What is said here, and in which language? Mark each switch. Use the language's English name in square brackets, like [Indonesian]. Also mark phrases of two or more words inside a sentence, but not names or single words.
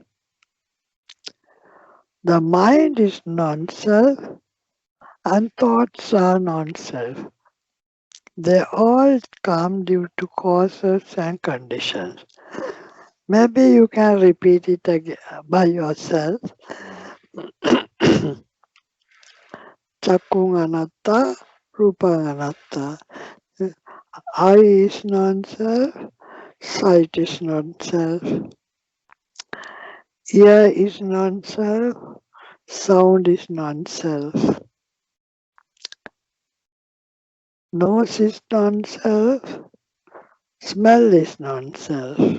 [English] The mind is non-self, and thoughts are non-self. They all come due to causes and conditions. Maybe you can repeat it again by yourself. [Pali] Chakung anatta, rupa anatta. [English] Eye is non-self, sight is non-self. Ear is non-self, sound is non-self. Nose is non-self, smell is non-self.